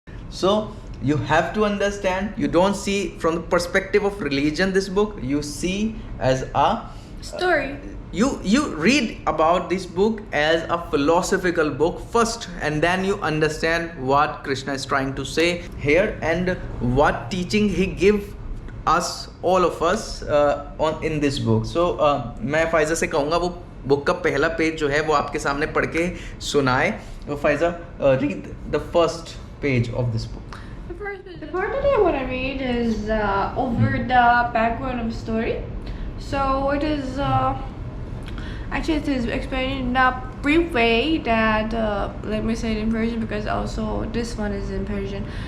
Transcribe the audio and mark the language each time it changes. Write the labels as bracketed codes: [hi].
[en] So you have to understand, you don't see from the perspective of religion this book, you see as a Story. You read about this book as a philosophical book first, and then you understand what Krishna is trying to say here and what teaching he give us, all of us, in this book. [hi] So मैं Pfizer से कहूँगा वो book का पहला page जो है वो आपके सामने पढ़ के सुनाए. तो [en] Faiza, read the first page of this book. The part that I want to read is over the background of the story. So it is actually it is explained in a brief way that let me say it in Persian because also this one is in Persian.